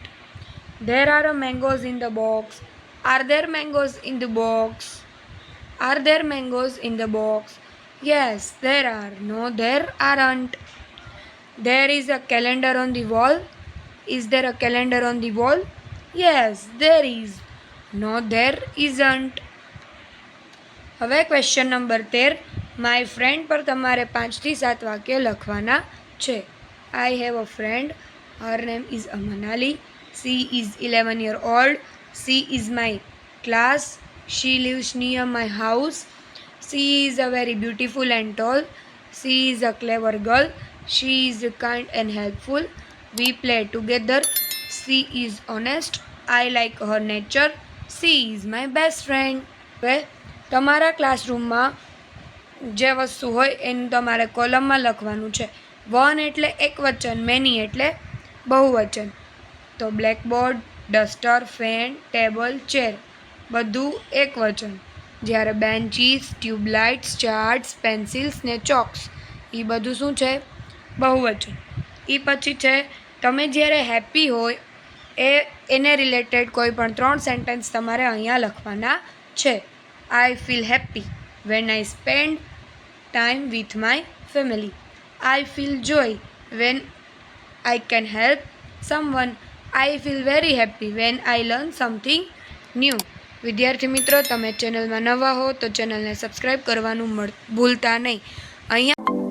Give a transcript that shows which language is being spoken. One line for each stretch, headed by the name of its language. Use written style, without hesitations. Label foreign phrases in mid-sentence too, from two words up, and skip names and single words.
English: There are mangoes in the box. Are there mangoes in the box? Are there mangoes in the box? Yes, there are. No, there aren't. There is a calendar on the wall. Is there a calendar on the wall? Yes, there is. No, there isn't.
Gujarati: હવે ક્વેશ્ચન નંબર 13.
English: My Friend
Gujarati: પર તમારે 5 થી 7 વાક્ય લખવાના છે.
English: I have a friend. Her name is Manali. She is 11 years old. She is my class. She lives near my house. She is a very beautiful and tall. She is a clever girl. She is kind and helpful. We play together. She is honest. I like her nature. She is my best friend.
Gujarati: હવે તમારા ક્લાસરૂમમાં જે વસ્તુ હોય એનું તમારે કોલમમાં લખવાનું છે. વન એટલે એકવચન, મેની એટલે બહુવચન. તો બ્લેકબોર્ડ, ડસ્ટર, ફેન, ટેબલ, ચેર બધું એકવચન. જ્યારે બેન્ચીસ, ટ્યુબલાઇટ્સ, ચાર્ટ્સ, પેન્સિલ્સ ને ચોક્સ એ બધું શું છે? બહુવચન. એ પછી છે તમે જ્યારે હેપી હોય એને રિલેટેડ કોઈ પણ 3 સેન્ટેન્સ તમારે અહીંયા લખવાના છે.
English: I feel happy when I spend time with my family. I feel joy when I can help someone. I feel very happy when I learn something new.
Gujarati: વિદ્યાર્થી મિત્રો, તમે ચેનલમાં નવા હો તો ચેનલને સબસ્ક્રાઈબ કરવાનું ભૂલતા નહીં. અહીંયા